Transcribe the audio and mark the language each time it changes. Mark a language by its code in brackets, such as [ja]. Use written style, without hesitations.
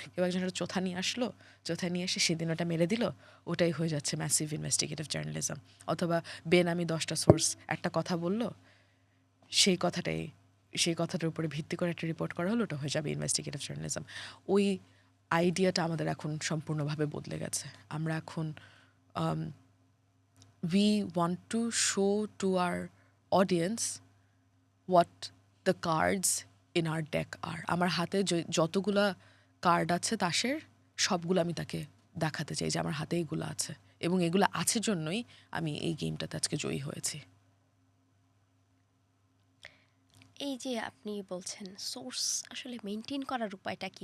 [bn] কেউ একজন একটা চোথা নিয়ে আসলো, চোথা নিয়ে এসে সেদিন ওটা মেরে দিল, ওটাই হয়ে যাচ্ছে ম্যাসিভ ইনভেস্টিগেটিভ জার্নালিজম। অথবা বেনামি 10টা সোর্স একটা কথা বলল, সেই কথাটার উপরে ভিত্তি করে একটা রিপোর্ট করা হলো, ওটা হয়ে যাবে ইনভেস্টিগেটিভ জার্নালিজম। ওই আইডিয়াটা আমাদের এখন সম্পূর্ণভাবে বদলে গেছে। আমরা এখন [en] we want to show to our audience what the cards in our deck are. [bn] আমার হাতে যতগুলা কার্ড আছে তাসের, সবগুলো আমি তাকে দেখাতে চাই যে আমার হাতে এগুলো আছে, এবং এগুলো আছে জন্যই আমি এই গেমটাতে আজকে জয়ী হয়েছি। এই যে আপনি বলছেন সোর্স আসলে মেনটেন করার উপায়টা কি?